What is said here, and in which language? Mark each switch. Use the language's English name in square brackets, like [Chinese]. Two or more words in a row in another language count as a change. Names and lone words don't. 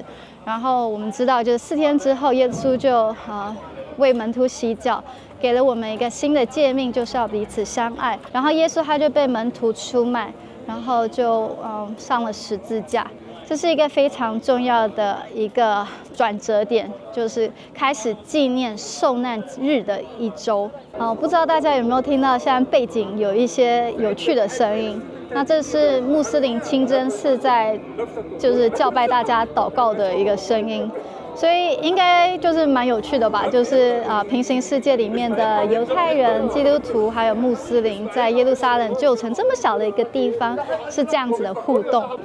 [Chinese] 然後我們知道，就是4天之後，耶穌就為門徒洗腳，給了我們一個新的誡命，就是要彼此相愛。然後耶穌他就被門徒出賣，然後就上了十字架。這是一個非常重要的一個轉折點，就是開始紀念受難日的一周。不知道大家有沒有聽到，現在背景有一些有趣的聲音。那這是穆斯林清真寺在就是教拜大家禱告的一個聲音，所以應該就是蠻有趣的吧。就是平行世界裡面的猶太人、基督徒還有穆斯林，在耶路撒冷舊城這麼小的一個地方，是這樣子的互動。